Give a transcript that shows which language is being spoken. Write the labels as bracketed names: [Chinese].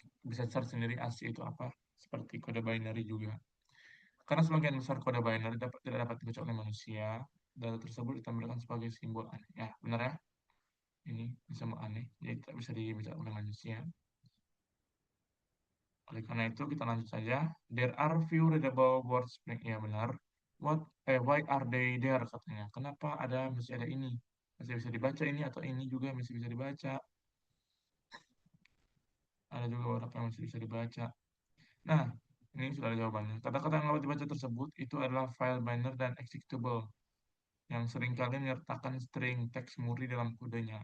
[Indonesian] Bisa search sendiri ASCII itu apa, seperti kode binary juga. Karena sebagian besar kode binary tidak dapat dibaca oleh manusia, data tersebut ditampilkan sebagai simbol aneh. Ya, benar ya? Ini simbol aneh, jadi tidak bisa dibaca oleh manusia. Oleh karena itu kita lanjut saja. [English] There are few readable words. [Indonesian] Ya benar. [English] Why are they there katanya? [Indonesian] Kenapa masih ada ini? Masih bisa dibaca ini atau ini juga masih bisa dibaca. Ada juga beberapa yang masih bisa dibaca. Nah, ini sudah ada jawabannya. Kata-kata yang dapat dibaca tersebut itu adalah file binary dan executable yang seringkali menyertakan string teks murni dalam kodenya.